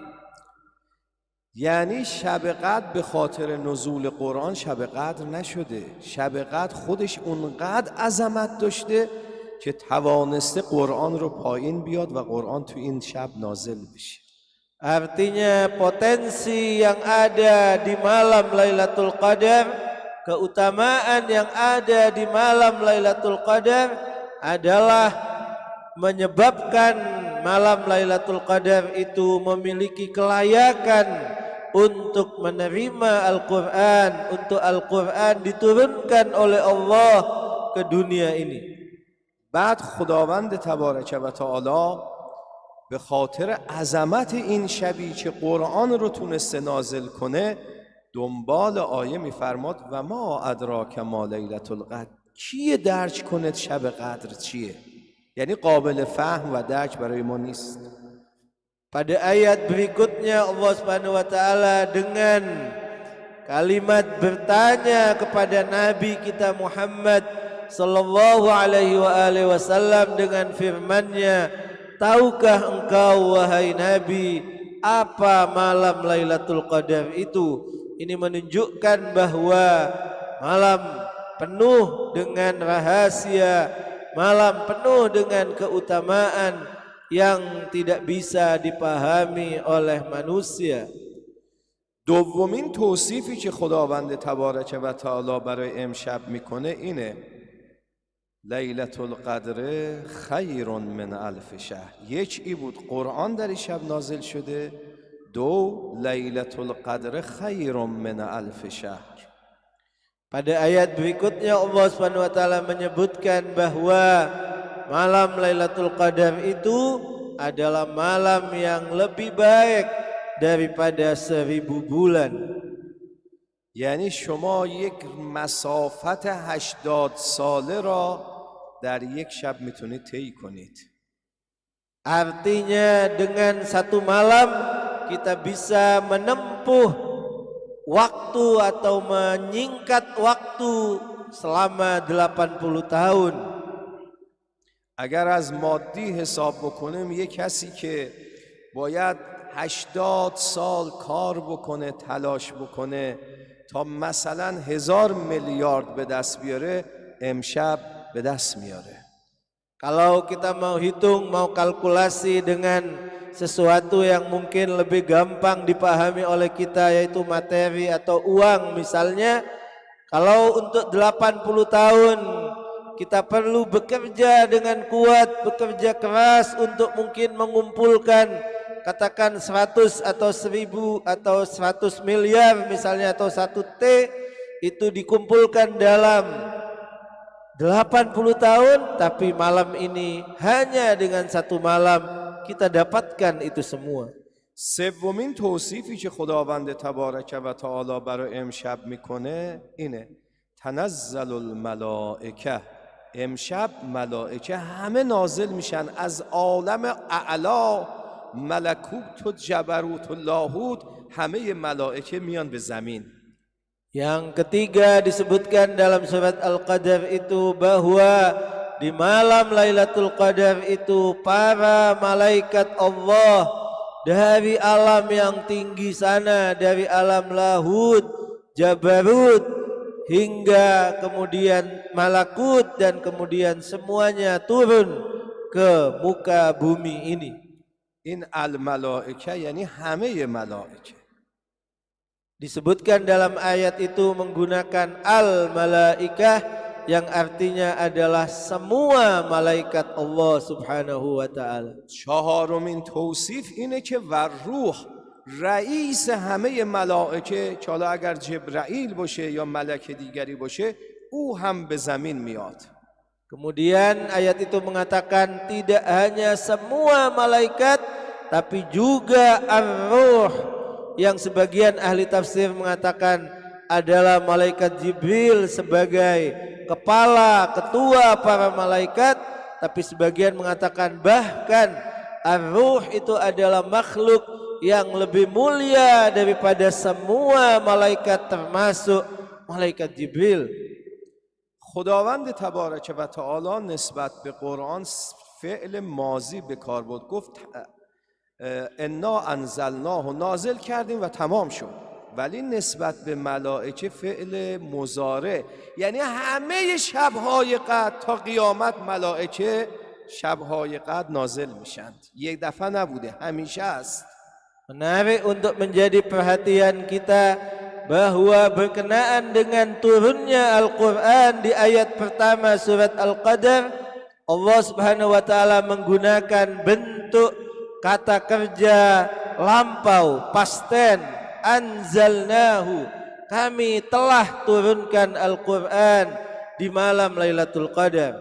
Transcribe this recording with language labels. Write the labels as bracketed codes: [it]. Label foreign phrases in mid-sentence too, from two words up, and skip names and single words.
[fa] یعنی شب قدر به خاطر نزول قرآن شب قدر نشده. شب قدر خودش اونقدر عظمت داشته که توانسته قرآن رو پایین بیاد و قرآن تو این شب نازل بشه. [id] Artinya potensi yang ada di malam Lailatul Qadar, keutamaan yang ada di malam Lailatul Qadar adalah menyebabkan malam Lailatul Qadar itu memiliki kelayakan untuk menerima Al-Quran, untuk Al-Quran diturunkan oleh Allah ke dunia ini. [fa] بعد خداوند تبارک و تعالی به خاطر عظمت این شبی که قرآن رو تونسته نازل کنه دنبال آیه میفرماد [ar] و ما ادراک ما لیلة القدر. [fa] کیه درک کنه شب قدر چیه؟ یعنی قابل فهم و درک برای ما نیست. [id] Pada ayat berikutnya Allah [ar] سبحانه وتعالى [id] dengan kalimat bertanya kepada Nabi kita Muhammad [ar] صلى الله عليه وسلم [id] dengan firman-Nya, tahukah engkau wahai Nabi apa malam Lailatul Qadar itu? Ini menunjukkan bahwa malam penuh dengan rahasia, malam penuh dengan keutamaan yang tidak bisa dipahami oleh manusia. [fa] دومین توصیفی که خداوند تبارک و تعالی برای امشب میکنه اینه: [ar] لیلة القدر خیر من الف شهر. [fa] یک ای بود قرآن در این شب نازل شده، دو [ar] لیلة القدر خیر من الف شهر. [id] Pada ayat berikutnya Allah [ar] سبحانه وتعالى [id] menyebutkan bahwa malam Lailatul Qadar itu adalah malam yang lebih baik daripada 1000 bulan. [fa] یعنی شما یک مسافت 80 ساله را در یک شب میتونید طی کنید. [id] Artinya dengan satu malam kita bisa menempuh waktu atau menyingkat waktu selama 80 tahun. [fa] اگر از مادی حساب بکنیم یک کسی که باید 80 سال کار بکنه، تلاش بکنه تا مثلا 1000 میلیارد به دست بیاره، امشب به دست میاره. [id] Kalau kita mau hitung, mau kalkulasi dengan sesuatu yang mungkin lebih gampang dipahami oleh kita, yaitu materi atau uang misalnya, kalau untuk 80 tahun kita perlu bekerja dengan kuat, bekerja keras untuk mungkin mengumpulkan katakan 100 atau 1000 atau 100 miliar misalnya, atau 1 T, itu dikumpulkan dalam 80 tahun, tapi malam ini hanya dengan satu malam kita dapatkan itu semua. [fa] سومین توصیفی که خداوند تبارک و تعالی برای امشب میکنه اینه: [ar] تنزل الملائکه. [fa] امشب ملائکه همه نازل میشن از عالم اعلا، ملکوت و جبروت و لاهوت، همه ملائکه میان به زمین. [id] Yang ketiga disebutkan dalam surat Al-Qadar itu bahwa di malam Lailatul Qadar itu para malaikat Allah dari alam yang tinggi sana, dari alam lahut, jabarut, hingga kemudian malakut, dan kemudian semuanya turun ke muka bumi ini. [fa] این الملائکه یعنی همه ملائکه. [id] Disebutkan dalam ayat itu menggunakan al-malaikah yang artinya adalah semua malaikat Allah [ar] سبحانه وتعالى. [fa] چهارمین توصیف اینه که و روح، رئیس همه ملائکه، که حالا اگر جبرائیل باشه یا ملک دیگری باشه، او هم به زمین میاد. [id] Kemudian ayat itu mengatakan tidak hanya semua malaikat tapi juga ar-ruh, yang sebagian ahli tafsir mengatakan adalah malaikat Jibril sebagai kepala, ketua para malaikat, tapi sebagian mengatakan bahkan ar-ruh itu adalah makhluk yang lebih mulia daripada semua malaikat termasuk malaikat Jibril. [fa] خداوند تبارک و تعالی نسبت به قرآن فعل ماضی به کار برد، گفت [ar] انا انزلناه، [fa] نازل کردیم و تمام شد. ولی نسبت به ملائکه فعل مضارع، یعنی همه شبهای قدر تا قیامت ملائکه شبهای قدر نازل میشند. یک دفعه نبوده، همیشه است. [id] Menarik untuk menjadi perhatian kita bahwa berkenaan dengan turunnya Al-Quran di ayat pertama surat Al-Qadar, Allah [ar] سبحانه وتعالى [id] menggunakan bentuk kata kerja lampau, [en] past tense, [id] anzalnahu, kami telah turunkan Al-Quran di malam Lailatul Qadar.